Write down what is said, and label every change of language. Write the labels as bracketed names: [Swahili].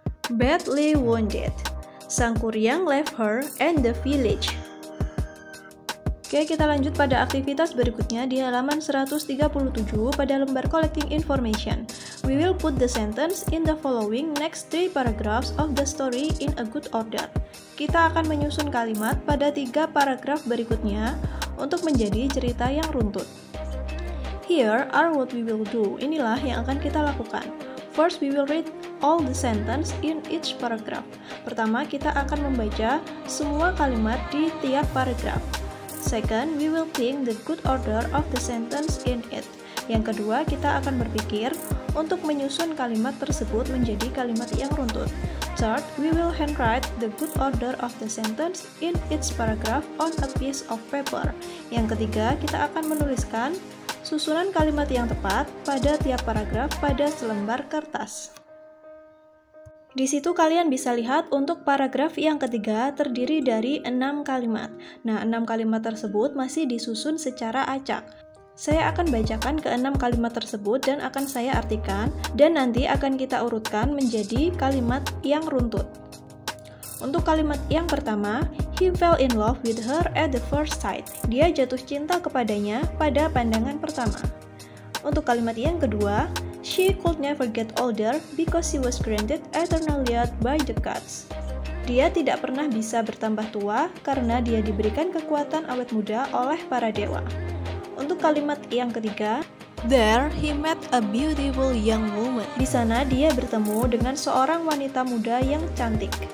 [English] Badly wounded, Sangkuriang left her and the village. [Indonesian] Oke, kita lanjut pada aktivitas berikutnya di halaman 137 pada lembar collecting information. [English] We will put the sentence in the following next 3 paragraphs of the story in a good order. [Indonesian] Kita akan menyusun kalimat pada 3 paragraf berikutnya untuk menjadi cerita yang runtut. [English] Here are what we will do. [Indonesian] Inilah yang akan kita lakukan. [English] First, we will read all the sentence in each paragraph. [Indonesian] Pertama, kita akan membaca semua kalimat di tiap paragraf. [English] Second, we will think the good order of the sentence in it. [Indonesian] Yang kedua, kita akan berpikir untuk menyusun kalimat tersebut menjadi kalimat yang runtut. [English] Third, we will handwrite the good order of the sentence in each paragraph on a piece of paper. [Indonesian] Yang ketiga, kita akan menuliskan susunan kalimat yang tepat pada tiap paragraf pada selembar kertas. Di situ kalian bisa lihat untuk paragraf yang ketiga terdiri dari 6 kalimat. Nah, 6 kalimat tersebut masih disusun secara acak. Saya akan bacakan ke-6 kalimat tersebut dan akan saya artikan, dan nanti akan kita urutkan menjadi kalimat yang runtut. Untuk kalimat yang pertama, [English] he fell in love with her at the first sight. [Indonesian] Dia jatuh cinta kepadanya pada pandangan pertama. Untuk kalimat yang kedua, [English] she could never get older because she was granted eternal youth by the gods. [Indonesian] Dia tidak pernah bisa bertambah tua karena dia diberikan kekuatan awet muda oleh para dewa. Untuk kalimat yang ketiga, [English] there he met a beautiful young woman. [Indonesian] Di sana dia bertemu dengan seorang wanita muda yang cantik.